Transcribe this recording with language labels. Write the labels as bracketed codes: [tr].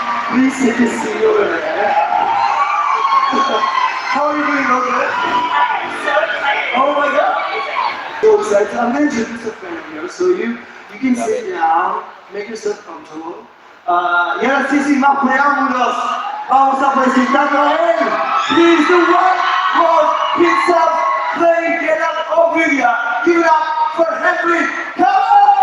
[en] Please take a seat over there. How are you doing over there? I'm so excited. Oh my God. So excited. I'm going to introduce a friend here, so you can sit down, make yourself comfortable. [es] Y ahora sí, sin más preámbulos, vamos a presentarlo a él. [en] He's the one who himself playing Get Up Ophelia. Give it up for Henry Cavill!